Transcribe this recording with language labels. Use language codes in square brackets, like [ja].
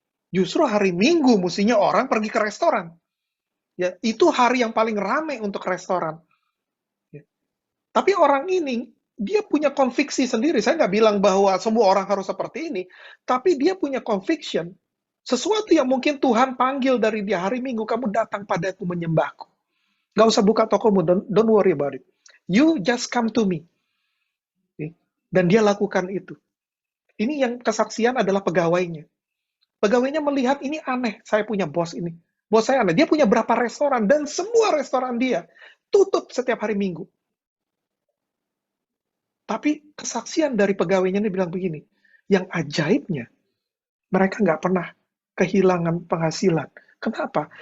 [id] Justru hari Minggu mestinya orang pergi ke restoran. Ya, itu hari yang paling ramai untuk restoran. Ya. Tapi orang ini, dia punya konviksi sendiri. Saya nggak bilang bahwa semua orang harus seperti ini, tapi dia punya conviction. Sesuatu yang mungkin Tuhan panggil dari dia, hari Minggu kamu datang padaku menyembahku. Nggak usah buka tokomu, [en] don't worry about it. You just come to me. [id] Dan dia lakukan itu. Ini yang kesaksian adalah pegawainya. Pegawainya melihat ini aneh, saya punya bos ini. Bos saya aneh, dia punya berapa restoran, dan semua restoran dia tutup setiap hari Minggu. Tapi kesaksian dari pegawainya ini bilang begini, yang ajaibnya, mereka nggak pernah kehilangan penghasilan. Kenapa?